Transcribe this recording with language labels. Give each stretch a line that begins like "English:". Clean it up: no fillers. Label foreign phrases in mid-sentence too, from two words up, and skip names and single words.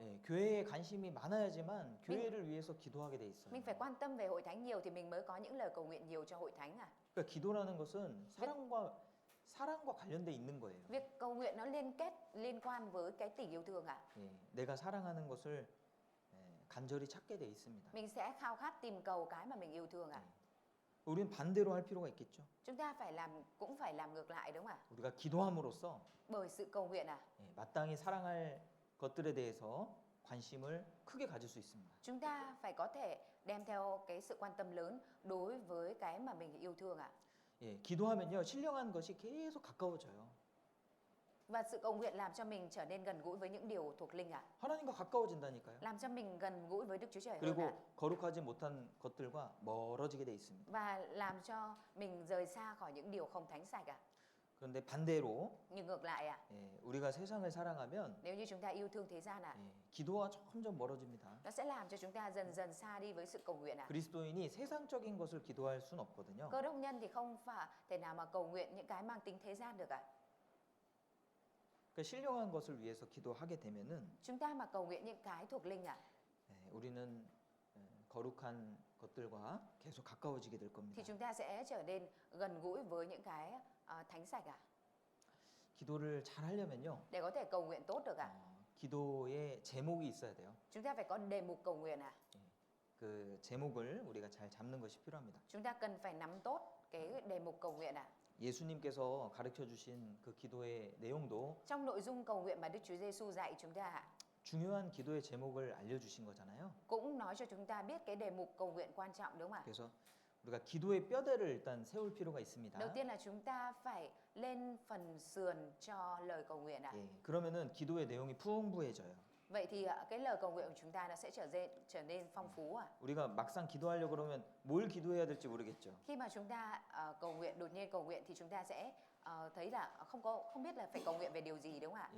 Korean: 예, 교회에 관심이 많아야지만 교회를 위해서 기도하게 돼 있어요.
Vietnamese: Mình phải quan tâm về hội thánh nhiều thì mình mới có những lời cầu nguyện nhiều cho hội thánh ạ.
Korean: 그러니까 기도라는 것은 사랑과 관련돼 있는 거예요.
Vietnamese: Việc cầu nguyện nó liên quan với cái tình yêu thương ạ.
Korean: 예, 내가 사랑하는 것을 간절히 찾게 돼 있습니다.
Vietnamese: Mình sẽ khao khát tìm cầu cái mà mình yêu thương ạ.
Korean: 우리는 반대로 할 필요가 있겠죠.
Vietnamese: Chúng ta cũng phải làm ngược lại đúng không ạ?
Korean: 우리가 기도함으로써
Vietnamese: Bởi sự cầu nguyện ạ,
Korean: 마땅히 사랑할 것들에 대해서 관심을 크게 가질 수 있습니다.
Vietnamese: chúng ta phải có thể đem theo cái sự quan tâm lớn đối với cái mà mình yêu thương ạ.
Korean: 예, 기도하면요 신령한 것이 계속 가까워져요.
Vietnamese: Và sự cầu nguyện làm cho mình trở nên gần gũi với những điều thuộc linh ạ.
Korean: 하나님과 가까워진다니까요.
Vietnamese: Làm cho mình gần gũi với Đức Chúa Trời hơn
Korean: 그리고
Vietnamese: ạ.
Korean: 거룩하지 못한 것들과 멀어지게 돼 있습니다.
Vietnamese: Và làm cho mình rời xa khỏi những điều không thánh sạch ạ.
Korean: 그런데 반대로
Vietnamese: Nhưng ngược lại ạ,
Korean: 우리가 세상을 사랑하면
Vietnamese: nếu như chúng ta yêu thương thế gian ạ,
Korean: 기도와 점점 멀어집니다.
Vietnamese: nó sẽ làm cho chúng ta dần dần xa đi với sự cầu nguyện ạ.
Korean: 그리스도인이 세상적인 것을 기도할 순 없거든요.
Vietnamese: Cơ đốc nhân thì không phải thể nào mà cầu nguyện những cái mang tính thế gian được ạ.
Korean: 그러니까 신령한 것을 위해서 기도하게 되면은
Vietnamese: Chúng ta mà cầu nguyện những cái thuộc linh ạ,
Korean: 우리는 거룩한 것들과 계속 가까워지게 될 겁니다.
Vietnamese: thì chúng ta sẽ trở nên gần gũi với những cái thánh sạch ạ.
Korean: 기도를 잘 하려면요.
Vietnamese: Để có thể cầu nguyện tốt được ạ,
Korean: 기도의 제목이 있어야 돼요.
Vietnamese: chúng ta phải có đề mục cầu nguyện ạ.
Korean: 그 제목을 우리가 잘 잡는 것이 필요합니다.
Vietnamese: Chúng ta cần phải nắm tốt cái đề mục cầu nguyện ạ.
Korean: 예수님께서 가르쳐 주신 그 기도의 내용도
Vietnamese: Trong nội dung cầu nguyện mà Đức Chúa Giêsu dạy chúng ta ạ,
Korean: 중요한 기도의 제목을 알려 주신 거잖아요.
Vietnamese: cũng nói cho chúng ta biết cái đề mục cầu nguyện quan trọng đúng không ạ?
Korean: 그래서 우리가 기도의 뼈대를 일단 세울 필요가 있습니다.
Vietnamese: Đầu tiên là chúng ta phải lên phần sườn cho lời cầu nguyện ạ.
Korean: 예, 그러면은 기도의 내용이 풍부해져요.
Vietnamese: Vậy thì cái lời cầu nguyện của chúng ta nó sẽ trở nên phong phú ạ.
Korean: 우리가 막상 기도하려고 그러면 뭘 기도해야 될지 모르겠죠.
Vietnamese: Khi mà chúng ta cầu nguyện, đột nhiên cầu nguyện thì chúng ta sẽ thấy là không biết là phải cầu nguyện về điều gì đúng không ạ?